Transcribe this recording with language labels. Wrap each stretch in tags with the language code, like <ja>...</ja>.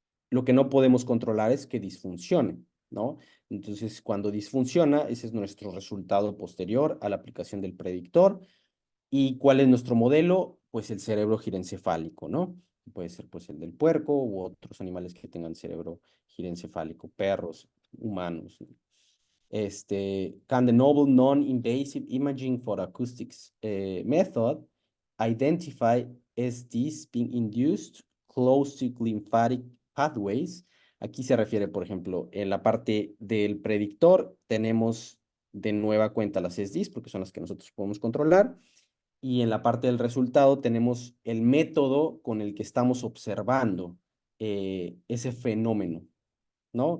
<es>Lo que no podemos controlar es que disfuncione, ¿no? Entonces, cuando disfunciona, ese es nuestro resultado posterior a la aplicación del predictor. ¿Y cuál es nuestro modelo? Pues el cerebro girencefálico, ¿no? Puede ser pues el del puerco u otros animales que tengan cerebro girencefálico, perros, humanos.</es> <en>Can the novel non-invasive imaging for acoustics method identify SDs being induced close to lymphatic pathways?</en> <es>Aquí se refiere, por ejemplo, en la parte del predictor tenemos de nueva cuenta las SDs porque son las que nosotros podemos controlar. Y en la parte del resultado tenemos el método con el que estamos observando ese fenómeno, ¿no?</es>